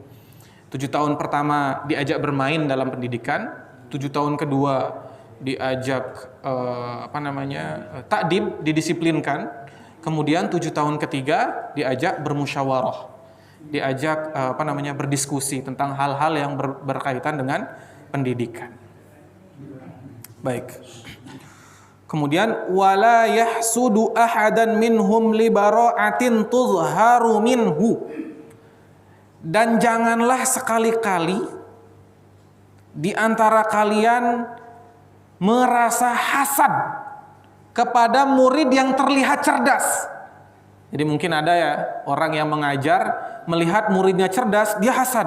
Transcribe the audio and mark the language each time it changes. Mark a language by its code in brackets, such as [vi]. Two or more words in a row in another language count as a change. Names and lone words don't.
[id] 7 tahun pertama diajak bermain dalam pendidikan, 7 tahun kedua diajak takdib, didisiplinkan. Kemudian 7 tahun ketiga diajak bermusyawarah. Diajak berdiskusi tentang hal-hal yang berkaitan dengan pendidikan. Baik. [ar] Kemudian ولا يحسد أحدا منهم لبراعة تظهر منه. [id] Dan janganlah sekali-kali di antara kalian merasa hasad kepada murid yang terlihat cerdas. Jadi mungkin ada ya orang yang mengajar melihat muridnya cerdas, dia hasad.